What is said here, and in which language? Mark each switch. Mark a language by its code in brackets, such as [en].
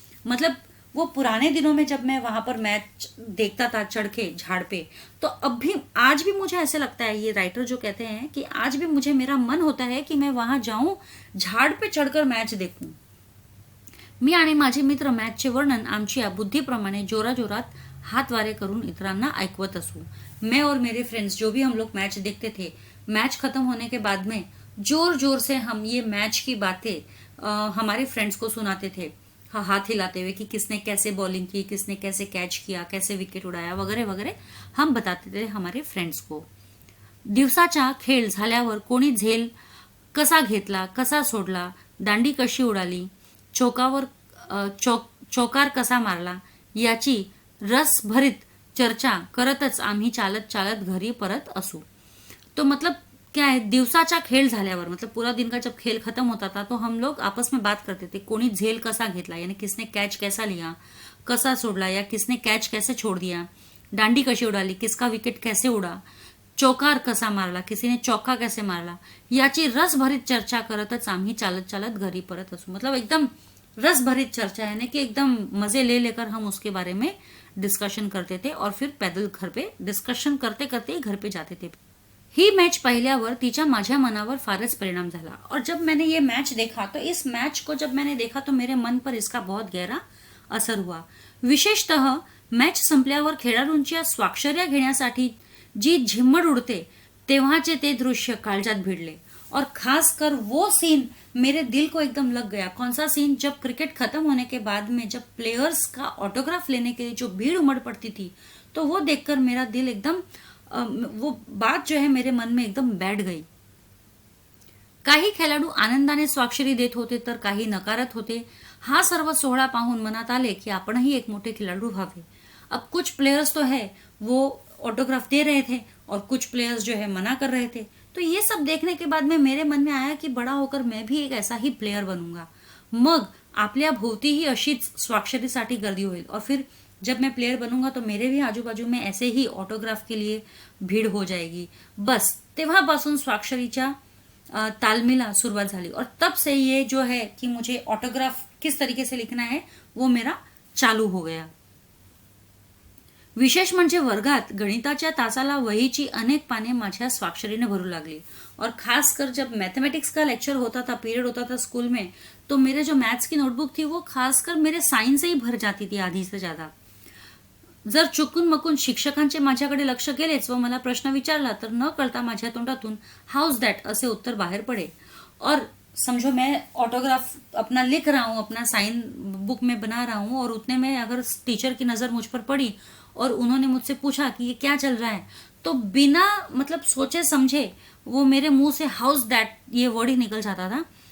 [hi] मतलब वो पुराने दिनों में जब मैं वहां पर मैच देखता था चढ़ के झाड़ पे, तो अब भी आज भी मुझे ऐसे लगता है, ये राइटर जो कहते हैं कि आज भी मुझे मेरा मन होता है कि मैं वहां जाऊं, झाड़ पे चढ़कर मैच देखूं. [mr] मी आणि माझे मित्र मैचचे वर्णन आमच्या बुद्धीप्रमाणे जोराजोरात हातवारे करून इतरांना ऐकवत असू. [hi] मैं और मेरे फ्रेंड्स जो भी हम लोग मैच देखते थे, मैच खत्म होने के बाद में जोर जोर से हम ये मैच की बातें हमारे फ्रेंड्स को सुनाते थे, हाथ हिलाते हुए कि किसने कैसे बॉलिंग की, किसने कैसे कैच किया, कैसे विकेट उडाया वगैरे वगैरे हम बताते थे हमारे फ्रेंड्स को. [mr] दिवसाचा खेळ झाल्यावर कोणी झेल कसा घेतला, कसा सोडला, दांडी कशी उडाली, चौकार कसा मारला याची रसभरीत चर्चा करतच आम्ही चालत चालत घरी परत असू. [hi] तो मतलब क्या है, [mr] दिवसाचा खेळ झाल्यावर [hi] मतलब पूरा दिन का जब खेल खत्म होता था तो हम लोग आपस में बात करते थे. [mr] कोणी झेल कसा घेतला [hi] यानी किसने कैच कैसा लिया, [mr] कसा सोडला [hi] या किसने कैच कैसे छोड़ दिया, [mr] दांडी कशी उडाली, [hi] किसका विकेट कैसे उडा, [mr] चौकार कसा मारला, [hi] किसी ने चौका कैसे मारला [mr] याची रसभरीत चर्चा करतच आम्ही चालत चालत घरी परत असू. [hi] मतलब एकदम रसभरीत चर्चा यानी कि एकदम मजे ले लेकर हम उसके बारे में डिस्कशन करते थे और फिर पैदल घर पे डिस्कशन करते करते ही घर पे जाते थे. [mr] ही मैच पहिल्यावर तिच्या माझ्या मनावर फारच परिणाम झाला. [hi] और जब मैंने ये मैच देखा तो इस मैच को जब मैंने देखा तो मेरे मन पर इसका बहुत गहरा असर हुआ. [mr] विशेषतः मैच संपल्यावर खेळाडूंच्या स्वाक्षऱ्या घेण्यासाठी जी झिम्मड उडते तेव्हाचे ते दृश्य काळजात भिडले. [hi] और खासकर वो सीन मेरे दिल को एकदम लग गया. कौन सा सीन, जब क्रिकेट खत्म होने के बाद में जब प्लेयर्स का ऑटोग्राफ लेने के लिए जो भीड़ उमड़ पड़ती थी, तो वो देखकर मेरा दिल एकदम वो बात जो है मेरे मन में एकदम बैठ गई. [mr] काही खेळाडू आनंदाने स्वाक्षरी देत होते तर काही नकारत होते. हा सर्व सोहळा पाहून मनात आले की आपणही एक मोठे खिलाडू व्हावे. [hi] अब कुछ प्लेयर्स तो है वो ऑटोग्राफ दे रहे थे और कुछ प्लेयर्स जो है मना कर रहे थे. तो ये सब देखने के बाद में मेरे मन में आया कि बड़ा होकर मैं भी एक ऐसा ही प्लेयर बनूंगा. [mr] मग आपल्या भोवतीही अशीच स्वाक्षरीसाठी गर्दी होईल. [hi] और फिर जब मैं प्लेयर बनूंगा तो मेरे भी आजू बाजू में ऐसे ही ऑटोग्राफ के लिए भीड़ हो जाएगी. [mr] बस तेव्हापासून स्वाक्षरीच्या तालमीला सुरुवात झाली. [hi] और तब से ये जो है कि मुझे ऑटोग्राफ किस तरीके से लिखना है वो मेरा चालू हो गया. [mr] विशेष म्हणजे वर्गात गणिताच्या तासाला वहीची अनेक पाने माझ्या स्वाक्षरीने भरू लागली. [hi] और खासकर जब मैथमेटिक्स का लेक्चर होता था, पीरियड होता था स्कूल में, तो मेरे जो मैथ्स की नोटबुक थी वो खासकर मेरे साइन से ही भर जाती थी आधी से ज्यादा. [mr] जर चुकून मकून शिक्षकांचे माझ्याकडे लक्ष गेलेच व मला प्रश्न विचारला तर न कळता माझ्या तोंडातून हाउस दॅट असे उत्तर बाहेर पडे. [hi] और समझो मैं ऑटोग्राफ अपना लिख रहा हूँ, अपना साइन बुक में बना रहा हूँ, और उतने में अगर टीचर की नजर मुझ पर पड़ी और उन्होंने मुझसे पूछा कि ये क्या चल रहा है, तो बिना मतलब सोचे समझे वो मेरे मुंह से हाउस दैट ये वर्ड ही निकल जाता था.